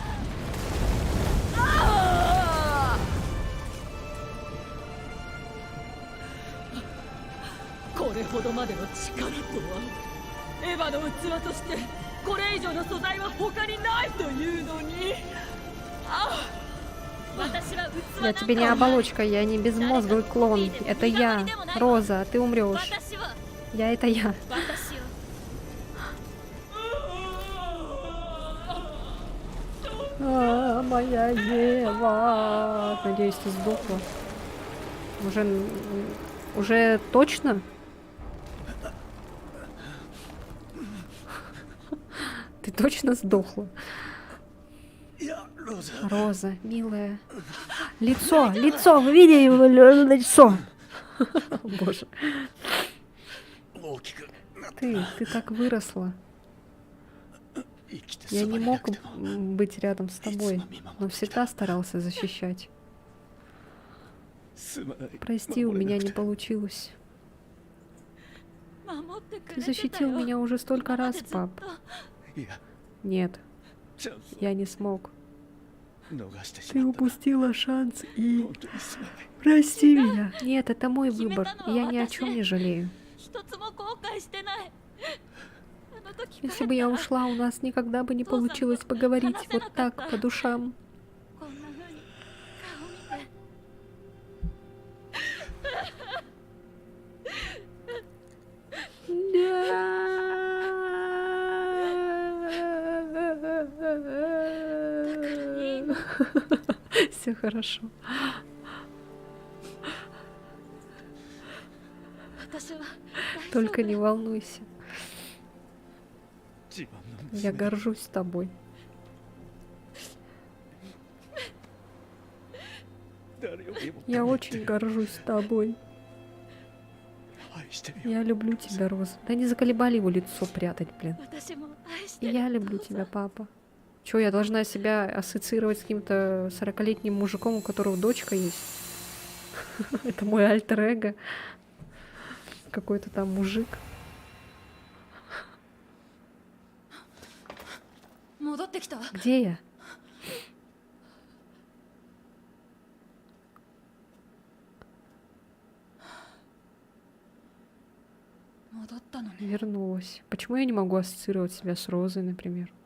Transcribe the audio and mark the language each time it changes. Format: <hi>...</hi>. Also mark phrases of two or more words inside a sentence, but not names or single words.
<ja>これほどまでの力とはエヴァの器としてこれ以上の素材は他にないというのに。</ja> <ru>Я тебе не оболочка, я не безмозглый клон. Это я, Роза, ты умрешь. Я это я.</ru> <ja>私を</ja> <ru>Моя Ева. Надеюсь, ты сдохла. Уже точно? Ты точно сдохла? Я, Роза. Роза, милая. Лицо, вы видели его лицо? Боже,</ru> <ja>大きくなって</ja> <ru>ты так выросла.</ru> <ja>生きて</ja> <ru>Я</ru> <ja>そば</ja> <ru>не</ru> <ja>にいな</ja> <ru>мог</ru> <ja>くても</ja> <ru>быть рядом с тобой, но всегда старался защищать.</ru> <ja>すまない</ja> <ru>Прости, у меня не получилось.</ru> <ja>守ってく</ja> <ru>Ты</ru> <ja>れてた</ja> <ru>защитил</ru> <ja>よ</ja> <ru>меня уже столько</ru> <ja>今ま</ja> <ru>раз,</ru> <ja>でずっ</ja> <ru>пап.</ru> <ja>といや</ja> <ru>Нет,</ru> <ja>チャンスを</ja> <ru>я не смог.</ru> <ja>逃してし</ja> <ru>Ты</ru> <ja>まった</ja> <ru>упустила шанс и...</ru> <ja>本当にすまない</ja> <ru>Прости меня. Нет, это мой выбор, и я ни о чем не жалею.</ru> <ja>一つも後悔してないあの時</ja> <ru>Если бы я ушла, у нас никогда бы не получилось поговорить вот так, по душам.</ru> <ja>こんな風に顔見て</ja> <ru>Все хорошо.</ru> <ja>私は</ja> <ru>Только не волнуйся.</ru> <ja>自分の</ja> <ru>Я горжусь тобой.</ru> <ja>誰よりも</ja> <ru>Я очень горжусь тобой.</ru> <ja>愛してるよ</ja> <ru>Я люблю тебя, Роза. Да не заколебали его лицо прятать, блин.</ru> <ja>私も愛し</ja> <ru>И</ru> <ja>てる</ja> <ru>я люблю тебя, папа. Чё, я должна себя ассоциировать с каким-то 40-летним мужиком, у которого дочка есть? Это мой альтер-эго. Какой-то там мужик.</ru> <ja>戻ってきた</ja> <ru>Где я? Вернулась. Почему я не могу ассоциировать себя с Розой, например?</ru>